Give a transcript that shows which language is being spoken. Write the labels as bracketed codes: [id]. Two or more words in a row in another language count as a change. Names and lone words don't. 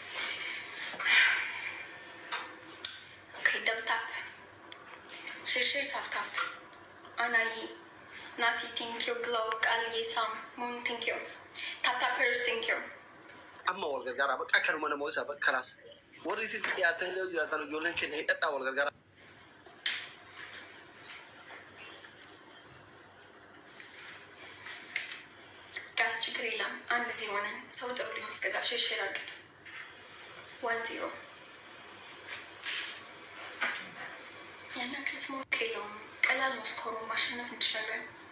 [en] double tap shirshir tap Anaye Nati thank you glow Qalye Sam Mun thank you taptappers thank you [om] amma wal gargaara bakka kanuma namoota isa bakka karaas warri itti dhiyaatanii jiraatan ijoolleen keenya hidhadhaa wal gargaara. [am] ችግር የለም። 1-0 ነን። ሰው ጥሩልኝ። እስከዛ ሼር አድርጉት። 1-0 ያን ያክል ስሞክ የለውም። ቀላል ነው። ስኮሩ ማሸነፍ እንችላለን።